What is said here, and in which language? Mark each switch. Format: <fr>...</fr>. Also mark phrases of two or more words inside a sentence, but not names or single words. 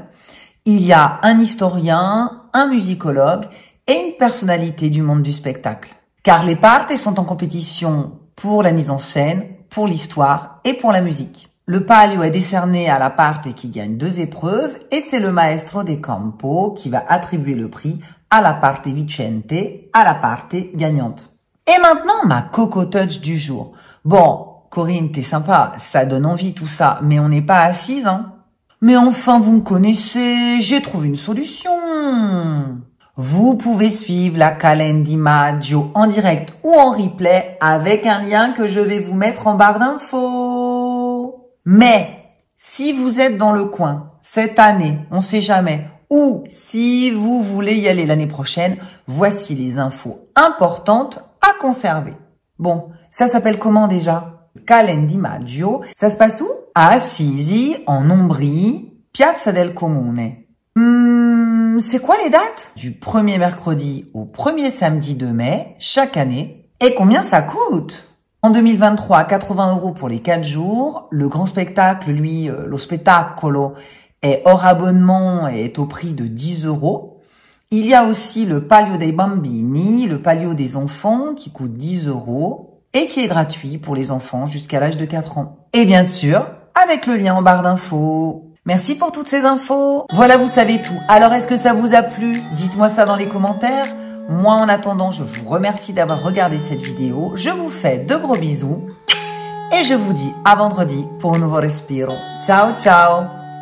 <fr>Il y a un historien, un musicologue et une personnalité du monde du spectacle. Car les partes sont en compétition pour la mise en scène, pour l'histoire et pour la musique. Le palio est décerné à la parte qui gagne 2 épreuves et c'est le maestro de campo qui va attribuer le prix à la</fr> <it>parte vincente,</it> <fr>à la parte gagnante. Et maintenant, ma Coco Touch du jour. Bon, Corinne, t'es sympa, ça donne envie tout ça, mais on n'est pas assise, hein. Mais enfin, vous me connaissez, j'ai trouvé une solution. Vous pouvez suivre la Calenda di Maggio en direct ou en replay avec un lien que je vais vous mettre en barre d'infos. Mais si vous êtes dans le coin cette année, on sait jamais, ou si vous voulez y aller l'année prochaine, voici les infos importantes à conserver. Bon, ça s'appelle comment déjà? Calenda di Maggio. Ça se passe où? À Assisi, en Ombrie, Piazza del Comune. C'est quoi les dates? Du 1er mercredi au 1er samedi de mai, chaque année. Et combien ça coûte? En 2023, 80 € pour les 4 jours. Le grand spectacle,</fr> <it>lui, lo spettacolo,</it> <fr>est hors abonnement et est au prix de 10 €. Il y a aussi le Palio dei Bambini, le Palio des enfants, qui coûte 10 € et qui est gratuit pour les enfants jusqu'à l'âge de 4 ans. Et bien sûr, avec le lien en barre d'infos. Merci pour toutes ces infos. Voilà, vous savez tout. Alors, est-ce que ça vous a plu? Dites-moi ça dans les commentaires. Moi, en attendant, je vous remercie d'avoir regardé cette vidéo. Je vous fais de gros bisous. Et je vous dis à vendredi pour un nouveau respiro.</fr> <it>Ciao, ciao!</it>